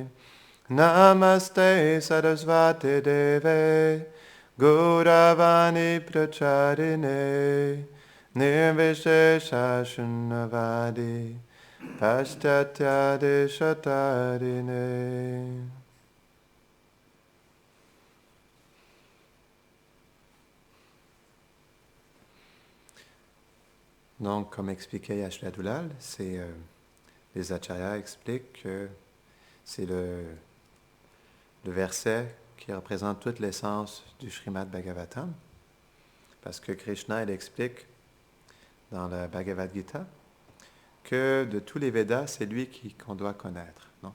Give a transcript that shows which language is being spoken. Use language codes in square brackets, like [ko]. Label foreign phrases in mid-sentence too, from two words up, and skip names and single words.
[sa] नमस्ते सरस्वति देवे गौरवाणी प्रचारिणे निर्विशेष शून्नवादि पाश्चात्य देशतारिणे. [fr] Donc, comme expliquait Yashla Dulal, les acharyas expliquent que c'est le verset qui représente toute l'essence du Srimad Bhagavatam, parce que Krishna, il explique dans la Bhagavad Gita que de tous les Védas, c'est lui qu'on doit connaître, non?